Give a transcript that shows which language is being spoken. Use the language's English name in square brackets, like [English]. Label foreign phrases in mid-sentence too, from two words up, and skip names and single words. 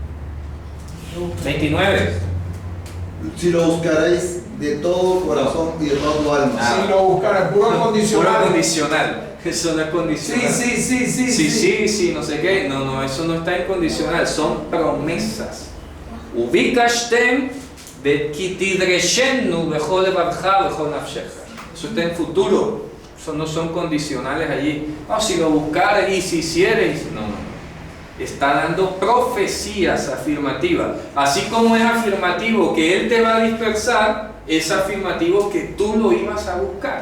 [Spanish] 29. Si lo buscaréis de todo corazón y de toda tu alma. Si lo buscaran, puro Puro condicional. condicional. Eso no es condicional. Sí, no sé qué. No, eso no está incondicional. Son promesas. [Hebrew] ובקשתם כי תדרשנו בכל לבבך בכל נפשך. [Spanish] Eso está en futuro. Eso no son condicionales allí. No, si lo buscares y si hicieres. No. Está dando profecías afirmativas. Así como es afirmativo que Él te va a dispersar, es afirmativo que tú lo ibas a buscar.